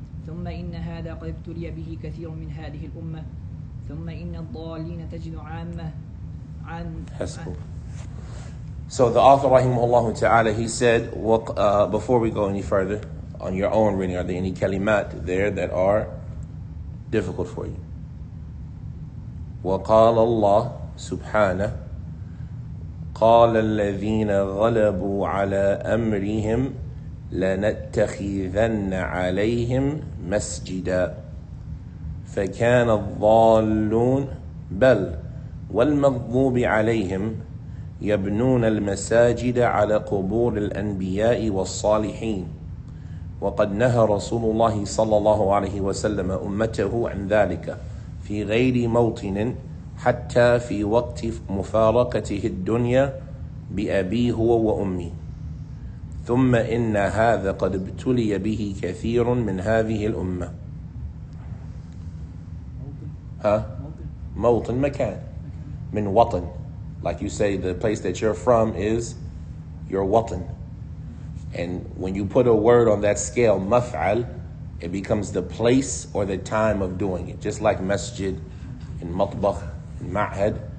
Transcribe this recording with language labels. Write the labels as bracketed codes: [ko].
[ar] ثم إن هذا قد ابتلي به كثير من هذه الأمة. ثم إن الضالين تجد عامة عن [en] So the author, rahimahullah ta'ala, he said, before we go any further, on your own reading, are there any kalimat there that are difficult for you? [ar] وقال الله سبحانه قال الذين غلبوا على أمرهم لنتخذن عليهم مسجدا فكان الضالون بل والمغضوب عليهم يبنون المساجد على قبور الأنبياء والصالحين وقد نهى رسول الله صلى الله عليه وسلم أمته عن ذلك في غير موطن حتى في وقت مفارقته الدنيا بأبيه هو وأمي ثم إن هذا قد ابتلي به كثير من هذه الأمة. موطن مكان من وطن, [en] like you say the place that you're from is your watan, and when you put a word on that scale maf'al, it becomes the place or the time of doing it, just like masjid and matbakh and ma'had.